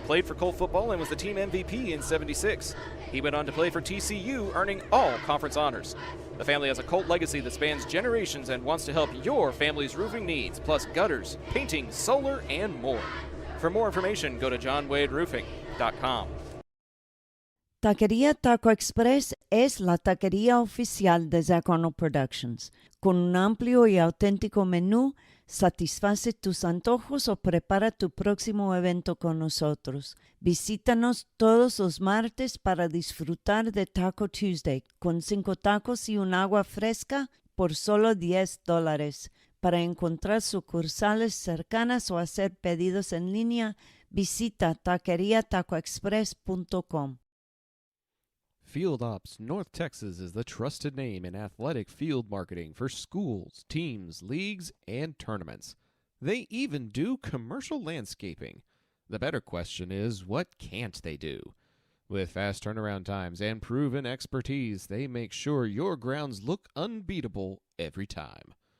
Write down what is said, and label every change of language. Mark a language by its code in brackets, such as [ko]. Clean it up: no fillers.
[en] played for Colt football and was the team MVP in '76. He went on to play for TCU, earning all conference honors. The family has a Colt legacy that spans generations and wants to help your family's roofing needs, plus gutters, painting, solar, and more. For more information, go to johnwaderoofing.com. [es] Taquería Taco Express es la taquería oficial de Zach Arnold Productions. Con un amplio y auténtico menú, satisface tus antojos o prepara tu próximo evento con nosotros. Visítanos todos los martes para disfrutar de Taco Tuesday con 5 tacos y un agua fresca por solo $10. Para encontrar sucursales cercanas o hacer pedidos en línea, visita taqueriatacoexpress.com. [en] Field Ops North Texas is the trusted name in athletic field marketing for schools, teams, leagues, and tournaments. They even do commercial landscaping. The better question is, what can't they do? With fast turnaround times and proven expertise, they make sure your grounds look unbeatable every time.